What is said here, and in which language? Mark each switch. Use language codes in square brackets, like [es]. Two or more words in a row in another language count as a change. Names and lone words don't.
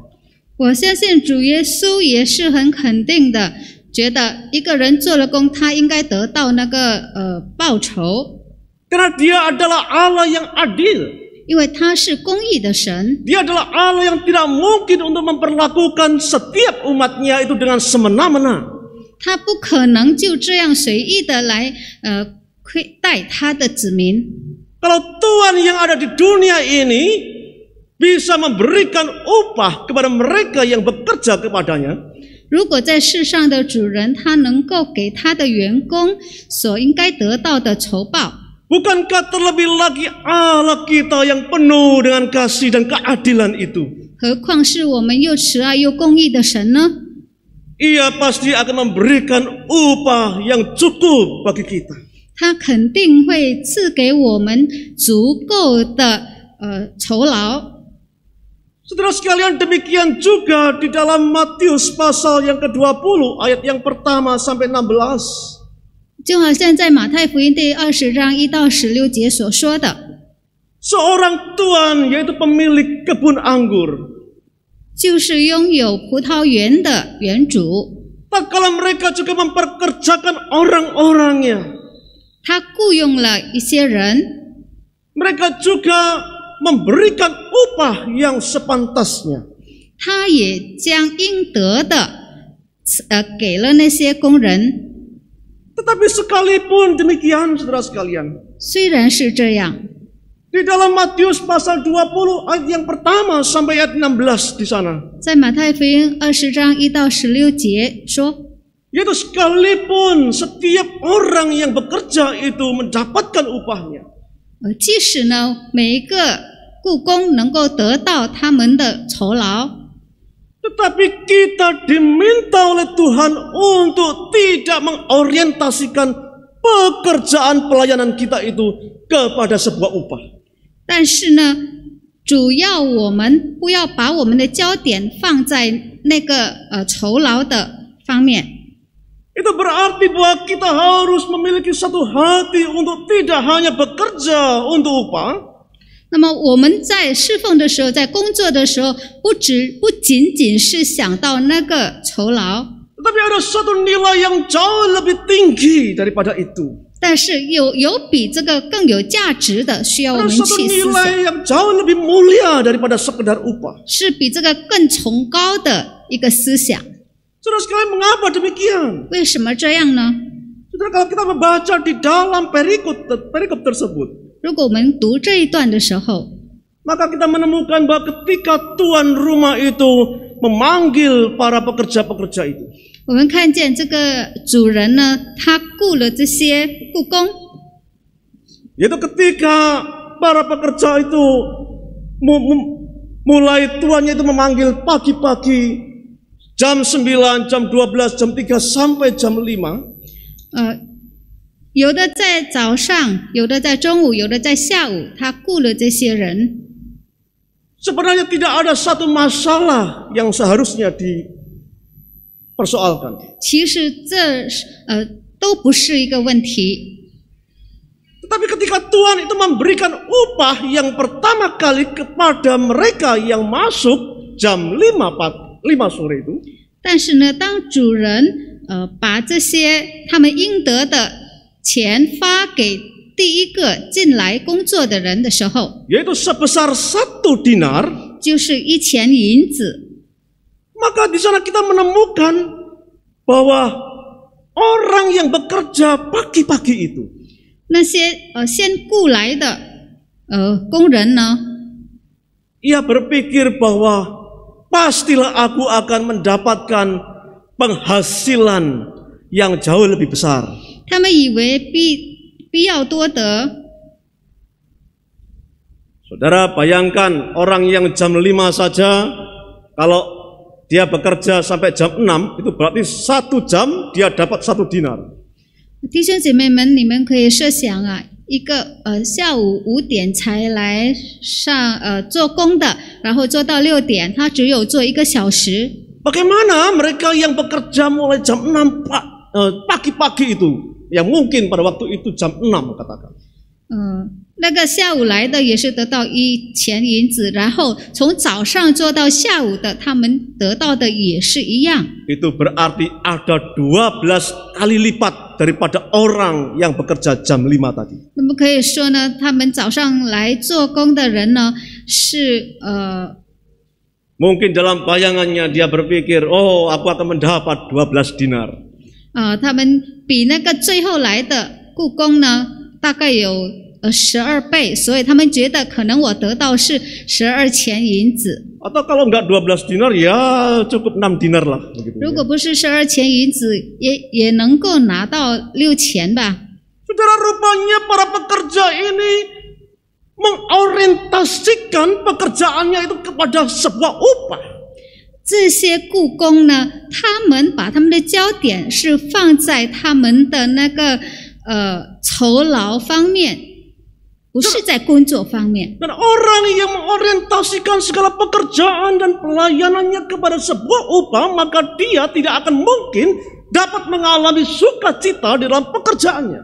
[zh] 我相信主耶稣也是很肯定的，觉得一个人做了工，他应该得到那个报酬。 [id] Karena Dia adalah Allah yang adil. [zh] 因为他是公义的神， [id] Dia adalah Allah yang tidak mungkin untuk memperlakukan setiap umatnya itu dengan semena-mena. [zh] 他不可能就这样随意的来亏待他的子民。 [id] Kalau Tuhan yang ada di dunia ini bisa memberikan upah kepada mereka yang bekerja kepadanya, [zh] 如果在世上的主人他能够给他的员工所应该得到的酬报， [id] bukankah terlebih lagi Allah kita yang penuh dengan kasih dan keadilan itu? [zh] 何况是我们又慈爱又公义的神呢？ [id] Ia pasti akan memberikan upah yang cukup bagi kita. [zh] 他肯定会赐给我们足够的酬劳。 [id] Saudara sekalian, demikian juga di dalam Matius pasal yang ke-20 ayat yang pertama sampai 16. [zh] 就好像在马太福音第20章1到16节所说的， [id] Seorang tuan, yaitu pemilik kebun anggur, [zh] 就是拥有葡萄园的园主， [id] tak kala mereka juga memperkerjakan orang-orangnya. [zh] 他雇佣了一些人， [id] mereka juga memberikan upah yang sepantasnya. [zh] 他也将应得的给了那些工人。 [id] Tetapi sekalipun demikian, saudara sekalian, [zh] 虽然是这样， [id] di dalam Matius pasal 20 ayat yang pertama sampai ayat 16 di sana, [zh] 在马太福音20章1到16节说， [id] yaitu sekalipun setiap orang yang bekerja itu mendapatkan upahnya, [zh] 即使呢每一个雇工能够得到他们的酬劳， [id] tetapi kita diminta oleh Tuhan untuk tidak mengorientasikan pekerjaan pelayanan kita itu kepada sebuah upah. [zh] 但是呢，主要我们不要把我们的焦点放在那个酬劳的方面。 [id] Itu berarti bahwa kita harus memiliki satu hati untuk tidak hanya bekerja untuk upah, [zh] 那么我们在侍奉的时候，在工作的时候，不仅仅是想到那个酬劳， [id] tetapi ada satu nilai yang jauh lebih tinggi daripada itu. [zh] 但是有比这个更有价值的，需要我 [id] Ada [zh] 们 [id] satu [zh] 去思 [id] nilai [zh] 想， [id] yang jauh lebih mulia daripada sekedar upah. [zh] 是比这个更崇高的一个思想。 [id] Saudara sekalian, mengapa demikian? [zh] 为什么这样呢？ [id] Saudara, kalau kita membaca di dalam perikop tersebut, [zh] 如果我们读这一段的时候， [id] maka kita menemukan bahwa ketika tuan rumah itu memanggil para pekerja-pekerja itu, [zh] 我们看见这个主人呢，他雇了这些雇工， [id] yaitu ketika para pekerja itu mulai tuannya itu memanggil pagi-pagi jam 9, jam 12, jam 3 sampai jam 5. [zh] 有的在早上，有的在中午，有的在下午，他雇了这些人。 [id] Sebenarnya tidak ada satu masalah yang seharusnya dipersoalkan. [zh] 其实这都不是一个问题。 [id] Tetapi ketika Tuhan itu memberikan upah yang pertama kali kepada mereka yang masuk jam 5 sore itu, [zh] 但是呢，当主人把这些他们应得的钱发给第一个进来工作的人的时候， [id] yaitu sebesar 1 dinar, [zh] 就是1钱银子。 [id] maka di sana kita menemukan bahwa orang yang bekerja pagi-pagi itu, [zh] 那些先雇来的工人呢， [id] ia berpikir bahwa pastilah aku akan mendapatkan penghasilan yang jauh lebih besar. [zh] 他们以为必要多得。 [id] Saudara, bayangkan orang yang jam 5 saja, kalau dia bekerja sampai jam 6, itu berarti 1 jam dia dapat 1 dinar. [zh] 弟兄姐妹们，你们可以设想啊，一个下午5点才来做工的，然后做到6点，他只有做1个小时。 [id] Bagaimana mereka yang bekerja mulai jam 6 pagi-pagi itu, yang mungkin pada waktu itu jam 6 katakan. [zh] 那个下午来的也是得到1钱银子，然后从早上做到下午的，他们得到的也是一样。 [id] Itu berarti ada 12 kali lipat daripada orang yang bekerja jam 5 tadi. [zh] 那么可以说呢，他们早上来做工的人呢，是 [id] Mungkin dalam bayangannya dia berpikir, oh aku akan mendapat 12 dinar. [zh] 他们比那个最后来的雇工呢，大概有12倍，所以他们觉得可能我得到是12钱银子。 [id] Atau kalau enggak 12 dinar ya cukup 6 dinar lah. Begitu, [zh] 如果不是12钱银子，也能够拿到6钱吧。 [id] Saudara, rupanya para pekerja ini mengorientasikan pekerjaannya itu kepada sebuah upah. [zh] 这些雇工呢，他们把他们的焦点是放在他们的那个酬劳方面，不是在工作方面。 [id] Dan orang yang mengorientasikan segala pekerjaan dan pelayanannya kepada sebuah upah, maka dia tidak akan mungkin dapat mengalami sukacita di dalam pekerjaannya.